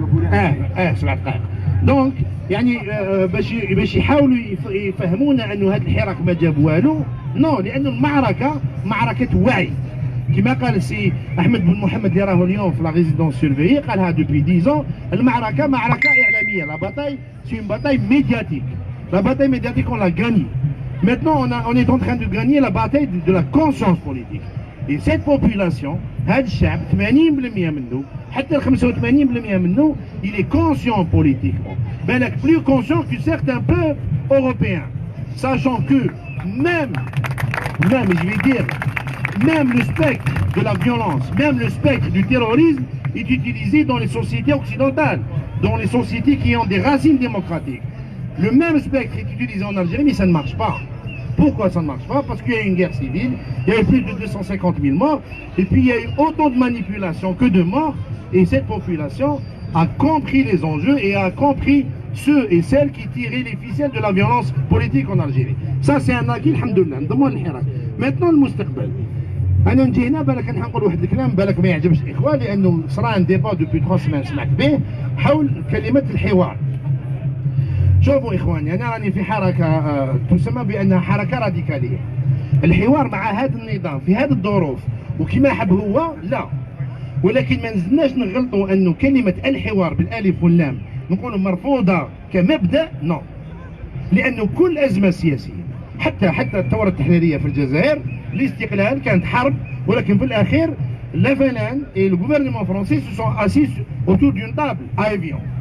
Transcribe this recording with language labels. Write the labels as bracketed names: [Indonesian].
[Arabic] 7 دقائق. دونك يعني باش يحاولوا يفهمونا انه هذا الحراك ما جاب والو. نو لأن المعركة معركة وعي كما قال السي أحمد بن محمد اللي راهو اليوم في [French] لا ريزيدونس سيرفيي [Arabic] قالها دوبي 10 المعركة معركة إعلامية. [French] لا باتاي سي اون باتاي ميدياتيك. لا باتاي ميدياتيك on l'a gagnée. Maintenant on est en train de gagner la bataille de la conscience politique. Et cette population [Arabic] هذا الشعب 80% منه حتى 85% منه [French] il est conscient politiquement. plus conscient que certains peuples européens, sachant que même je vais dire, même le spectre de la violence, même le spectre du terrorisme est utilisé dans les sociétés occidentales, dans les sociétés qui ont des racines démocratiques. Le même spectre est utilisé en Algérie, mais ça ne marche pas. Pourquoi ça ne marche pas? Parce qu'il y a eu une guerre civile, il y a eu plus de 250 000 morts, et puis il y a eu autant de manipulations que de morts, et cette population a compris les enjeux et a compris ceux et celles qui tiraient les ficelles de la violence politique en Algérie. Ça c'est un acquis, alhamdoulilah, [Arabic] نضمن الحراك. [French] Maintenant [Arabic] المستقبل. أنا نجي هنا بالك نقول واحد الكلام بالك ما يعجبش الإخوان لأنه صرا ان ديبا دوبي 3 سيمين سمعت به حول كلمة الحوار. شوفوا إخواني أنا راني في حركة تسمى بأنها حركة راديكالية. الحوار مع هذا النظام في هذه الظروف وكما حب هو لا، ولكن ما نزلناش نغلطوا أنه كلمة الحوار بالألف واللام نقولوا مرفوضة كمبدأ نو، لأنه كل أزمة سياسية حتى الثورة التحريرية في الجزائر الاستقلال كانت حرب، ولكن في الأخير لافلان [French] et le gouvernement français se sont assis autour d'une table à Évian.